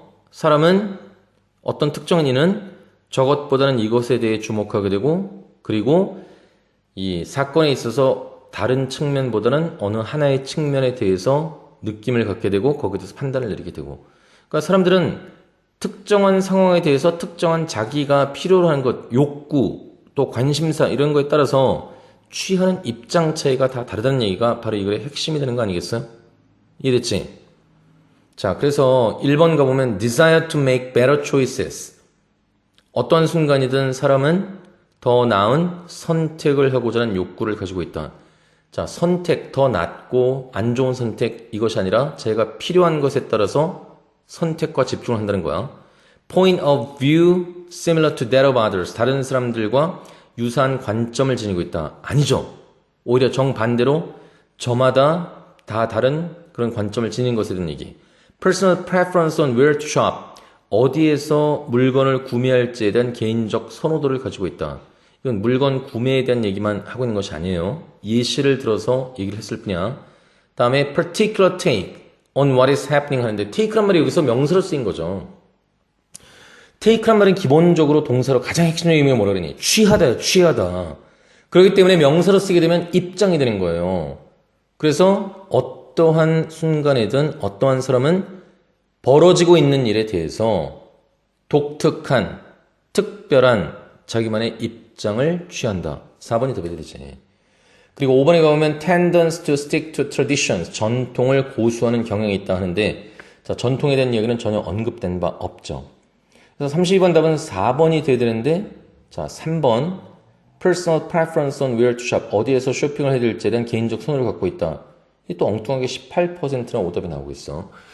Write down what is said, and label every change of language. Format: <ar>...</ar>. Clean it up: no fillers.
<ko>사람은 어떤 특정한 이는 저것보다는 이것에 대해 주목하게 되고 그리고 이 사건에 있어서 다른 측면보다는 어느 하나의 측면에 대해서 느낌을 갖게 되고 거기에 대해서 판단을 내리게 되고. 그러니까 사람들은 특정한 상황에 대해서 특정한 자기가 필요로 하는 것, 욕구, 또 관심사 이런 거에 따라서 취하는 입장 차이가 다 다르다는 얘기가 바로 이 글의 핵심이 되는 거 아니겠어요? 이해됐지? 자, 그래서 1번 가보면</ko> <en>desire to make better choices.</en> <ko>어떤 순간이든 사람은 더 나은 선택을 하고자 하는 욕구를 가지고 있다. 자, 선택, 더 낫고 안 좋은 선택 이것이 아니라 자기가 필요한 것에 따라서 선택과 집중을 한다는 거야.</ko> <en>Point of view similar to that of others.</en> <ko>다른 사람들과 유사한 관점을 지니고 있다. 아니죠. 오히려 정반대로 저마다 다 다른 그런 관점을 지닌 것에 대한 얘기.</ko> <en>Personal preference on where to shop.</en> <ko>어디에서 물건을 구매할지에 대한 개인적 선호도를 가지고 있다. 이건 물건 구매에 대한 얘기만 하고 있는 것이 아니에요. 예시를 들어서 얘기를 했을 뿐이야. 다음에</ko> <en>particular take on what is happening</en> <ko>하는데 take란 말이 여기서 명사로 쓰인 거죠. take란 말은 기본적으로 동사로 가장 핵심적인 의미가 뭐라 그러니? 취하다요, 취하다. 그렇기 때문에 명사로 쓰게 되면 입장이 되는 거예요. 그래서 어떠한 순간이든 어떠한 사람은 벌어지고 있는 일에 대해서 독특한, 특별한 자기만의 입장을 취한다. 4번이 더 배들이지. 그리고 5번에 가보면</ko> <en>tendence to stick to traditions.</en> <ko>전통을 고수하는 경향이 있다 하는데 자, 전통에 대한 얘기는 전혀 언급된 바 없죠. 그래서 32번 답은 4번이 돼야 되는데 자, 3번</ko> <en>personal preference on where to shop.</en> <ko>어디에서 쇼핑을 해야 될지에 대한 개인적 선호를 갖고 있다. 이게 또 엉뚱하게 18%나 오답이 나오고 있어.</ko>